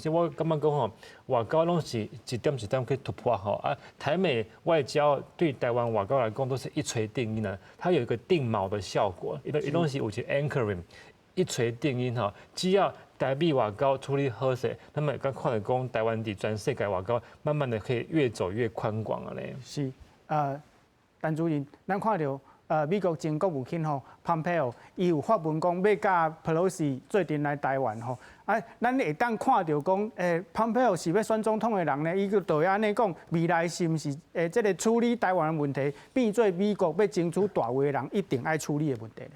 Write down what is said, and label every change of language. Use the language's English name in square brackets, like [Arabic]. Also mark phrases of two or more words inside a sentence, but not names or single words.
[Min Nan Chinese] 所以我感觉讲外交拢是一点一点去突破台美外交对台湾外交来讲都是一锤定音的，它有一个定锚的效果，伊拢是有一个 anchoring， 一锤定音只要台美外交处理好势，那么刚看到讲台湾伫全世界外交慢慢的可以越走越宽广了嘞。是陈主任，咱看到美国前国务卿吼 Pompeo，伊有发文讲要甲 Pelosi 做阵来台湾吼。啊，咱会当看到讲，Pompeo 是要选总统的人呢，伊就会安尼讲，未来是毋是这个处理台湾的问题，变做美国要争取大位的人一定爱处理的问题呢？